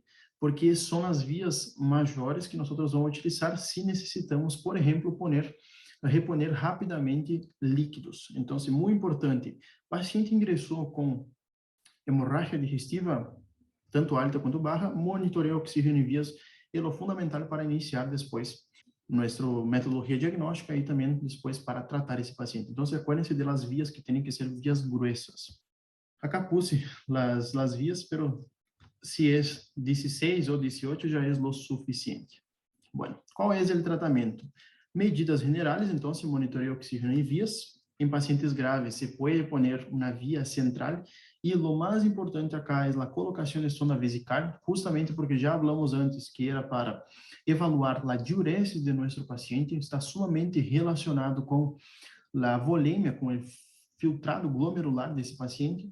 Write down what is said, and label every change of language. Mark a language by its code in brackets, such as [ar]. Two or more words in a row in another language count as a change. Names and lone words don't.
[pt] Porque são as vias maiores que nós vamos utilizar se necessitamos, por exemplo, reponer rapidamente líquidos. Então, é muito importante. O paciente ingressou com hemorragia digestiva, tanto alta quanto baixa, [es] monitorear oxígeno [pt] e vias é o fundamental para iniciar depois nossa metodologia diagnóstica e também depois para tratar esse paciente. Então, [es] acuérdense de las vias [pt] que têm que ser [es] vias gruesas. Acá puse las vias, pero [pt] se é 16 ou 18 já é o suficiente. Bueno, qual é o tratamento? Medidas generais, então, se monitoreia oxígeno e vias. em pacientes graves se pode poner uma via central e o mais importante acá é a colocação de sonda vesical, justamente porque já falamos antes que era para evaluar a diuresis de nosso paciente, está sumamente relacionado com a volemia, com o filtrado glomerular desse paciente.